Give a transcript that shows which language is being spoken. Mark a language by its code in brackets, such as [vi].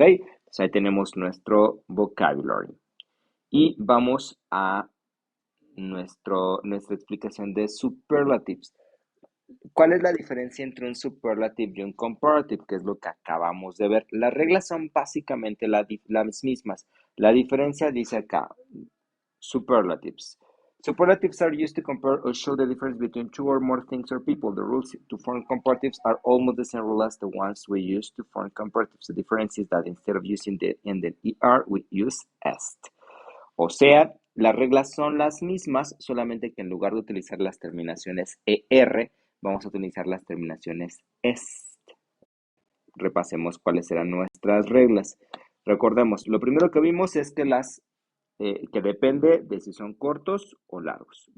[es] Entonces ahí tenemos nuestro vocabulary. Y vamos a nuestra explicación de superlatives. ¿Cuál es la diferencia entre un superlative y un comparative? Que es lo que acabamos de ver. Las reglas son básicamente las mismas. La diferencia dice acá, superlatives. [en] Superlatives are used to compare or show the difference between two or more things or people. The rules to form comparatives are almost the same rule as the ones we use to form comparatives. The difference is that instead of using the end in ER, we use est. [es] O sea, las reglas son las mismas, solamente que en lugar de utilizar las terminaciones ER, vamos a utilizar las terminaciones est. Repasemos cuáles eran nuestras reglas. Recordemos, lo primero que vimos es que depende de si son cortos o largos.